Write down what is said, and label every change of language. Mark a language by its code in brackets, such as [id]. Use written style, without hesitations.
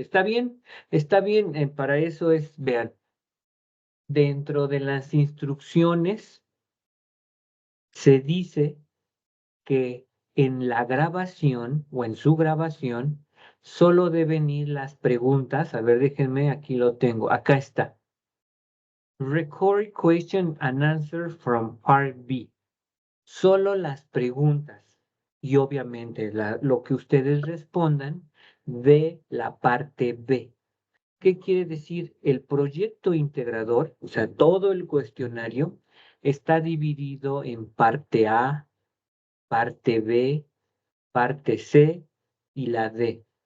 [es] Está bien, para eso vean, dentro de las instrucciones se dice que en la grabación o en su grabación solo deben ir las preguntas. A ver, déjenme, aquí lo tengo. Acá está. [en] Record question and answer from part B. [es] Solo las preguntas. Y obviamente lo que ustedes respondan de la parte B. ¿Qué quiere decir? El proyecto integrador, o sea, todo el cuestionario, está dividido en parte A, parte B, parte C y la D.